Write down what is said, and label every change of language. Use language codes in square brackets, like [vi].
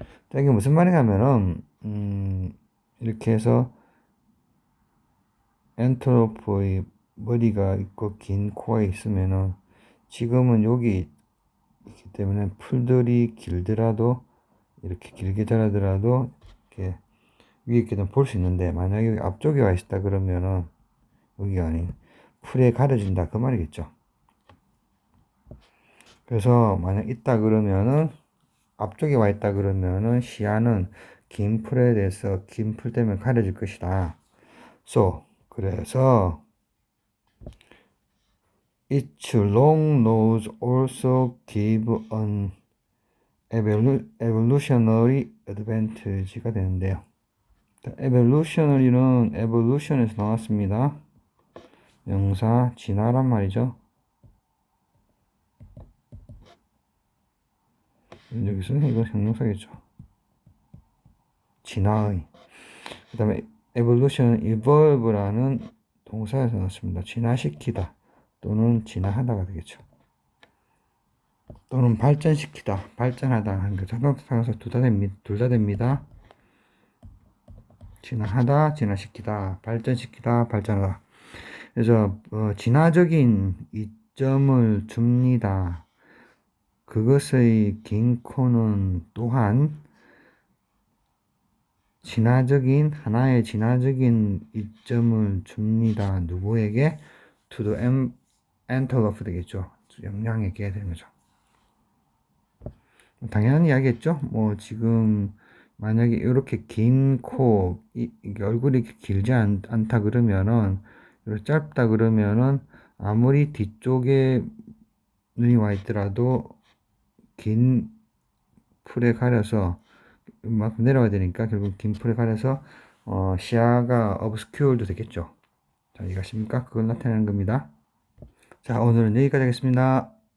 [ko] 자, 이게 무슨 말이냐면은 이렇게 해서 엔텔로프의 머리가 있고 긴 코가 있으면은 지금은 여기 있기 때문에 풀들이 길더라도 이렇게 길게 자라더라도 이렇게 위에 있게 되면 볼 수 있는데, 만약에 여기 앞쪽에 와 있다 그러면은 여기가 아닌 풀에 가려진다 그 말이겠죠. 그래서 만약 있다 그러면은 앞쪽에 와 있다 그러면은 시야는 긴 풀에 대해서 긴 풀 때문에 가려질 것이다. [en] So [ko] 그래서 [en] its long nose also give an evolutionary advantage가 [ko] 되는데요. evolutionary는 evolution에서 나왔습니다. 명사 진화란 말이죠. 여기서는 이거 형용사겠죠. 진화의. 그 다음에 evolution은 evolve라는 동사에서 나왔습니다. 진화시키다 또는 진화하다가 되겠죠. 또는 발전시키다, 발전하다 하는 거. 상관사 둘 다 됩니다. 진화하다, 진화시키다, 발전시키다, 발전하다. 그래서 진화적인 이점을 줍니다. 그것의 긴 코는 또한 하나의 진화적인 이점을 줍니다. 누구에게? [en] To the antelope [ko] 되겠죠. 영양에게 되는 거죠. 당연한 이야기겠죠. 뭐 지금 만약에 이렇게 긴 코, 얼굴이 이렇게 길지 않다 그러면은, 이렇게 짧다 그러면은 아무리 뒤쪽에 눈이 와 있더라도 긴 풀에 가려서 이만큼 내려가야 되니까 결국 긴 풀에 가려서 시야가 obscured 되겠죠. 자, 이해가십니까? 그걸 나타내는 겁니다. 자, 오늘은 여기까지 하겠습니다.